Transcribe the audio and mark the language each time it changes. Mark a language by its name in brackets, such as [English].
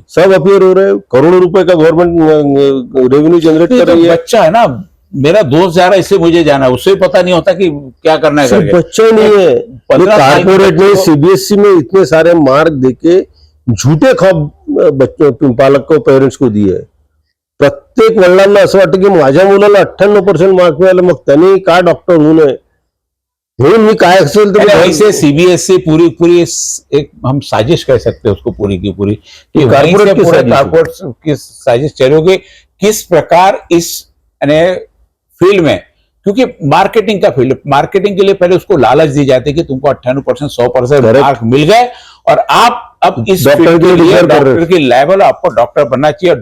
[Hindi] सब अपियर हो रहे हैं, करोड़ों रुपए का गवर्नमेंट रेवेन्यू जनरेट कर रही है। बच्चा है ना, मेरा दोस्त जा रहा है इसलिए मुझे जाना है, उससे पता नहीं होता कि क्या करना है करके। बच्चा नहीं है, कारपोरेट ने सीबीएसई में इतने सारे मार्क देके झूठे ख्वाब बच्चों, पालक को, पेरेंट्स को दिए है। [Marathi] प्रत्येक वडिलांना असं वाटतं की माझ्या मुलाला 98% मार्क मिळाले, मग त्यांनी का डॉक्टर होऊ नये, म्हणून मी काय असेल तर [Hindi] वैसे सीबीएसई पूरी एक हम साजिश कह सकते हैं उसको, पूरी की पूरी कारपोरेट की साजिश चल रही होगी। किस प्रकार इस फील्ड में, क्योंकि मार्केटिंग का फील्ड, मार्केटिंग के लिए पहले उसको लालच दी जाती है कि तुमको 98% 100% मार्क मिल गए और आप अब इस डॉक्टर की लेवल, आपको डॉक्टर बनना चाहिए।